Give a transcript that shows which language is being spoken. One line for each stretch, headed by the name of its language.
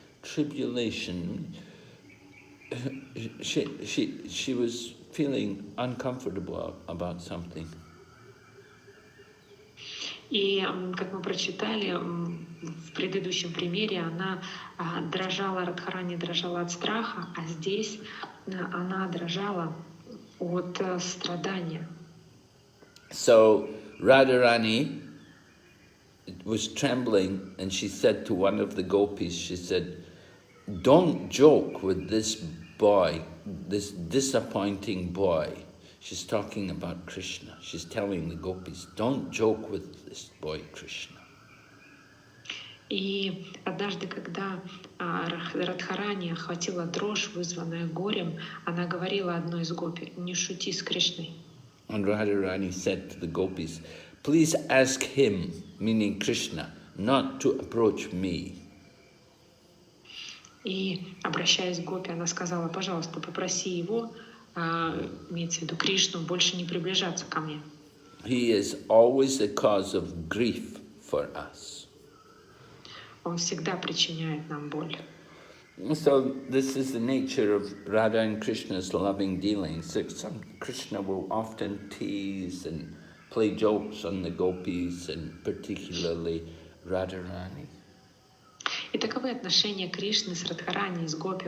English: Tribulation. She was feeling uncomfortable about something.
Russian: И, как мы прочитали в предыдущем примере, она дрожала, Радхарани дрожала от страха, а здесь она дрожала от страдания.
English: So Radharani was trembling, and she said to one of the gopis, she said, "Don't joke with this boy, this disappointing boy." She's talking about Krishna. She's telling the gopis, don't joke with this boy Krishna.
Russian: И однажды, когда Радхарани охватила дрожь, вызванная горем, она говорила одной из гопи: «Не шути с Кришной».
English: And Radharani said to the gopis, "Please ask him," meaning Krishna, "not to approach me."
Russian: И, обращаясь к гопи, она сказала: «Пожалуйста, попроси его, имеется в виду Кришну, больше не приближаться ко мне».
English: He is always a cause of grief for us.
Russian: Он всегда причиняет нам боль.
English: So this is the nature of Radha and Krishna's loving dealings. Krishna will often tease and play jokes on the gopis, and particularly Radharani.
Russian: И таковы отношения Кришны с Радхарани, с гопи.